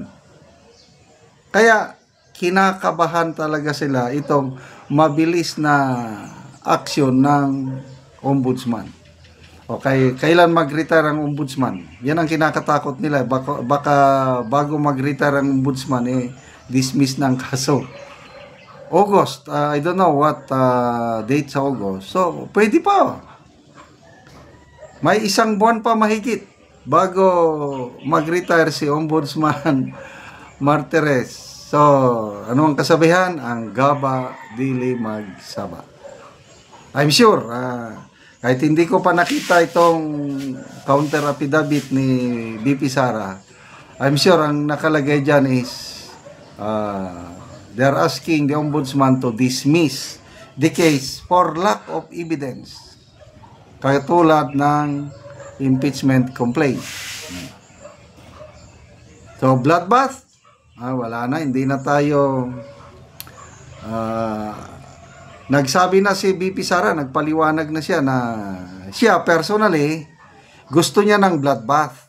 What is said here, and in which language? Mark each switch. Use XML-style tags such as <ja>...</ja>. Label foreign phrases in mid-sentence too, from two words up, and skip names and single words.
<tl>Kaya kinakabahan talaga sila itong mabilis na aksyon ng ombudsman. O kailan mag-retire ang ombudsman? Yan ang kinakatakot nila. Baka bago mag-retire ang ombudsman, dismiss na ang kaso.</tl> <en>August, I don't know what date sa August.</en> <tl>So, pwede pa. May isang buwan pa mahigit bago mag-retire si Ombudsman Martires. So, ano ang kasabihan?</tl> <ceb>Ang gaba dili magsaba.</ceb> <en>I'm sure,</en> <tl>kahit hindi ko pa nakita itong counter affidavit ni BP Sara,</tl> <en>I'm sure</en> <tl>ang nakalagay dyan</tl> <en>is they're asking the Ombudsman to dismiss the case for lack of evidence.</en> <tl>Katulad ng impeachment complaint. So, bloodbath, wala na, hindi na tayo nagsabi na si BP Sara, nagpaliwanag na siya na siya personally gusto niya ng bloodbath.</tl>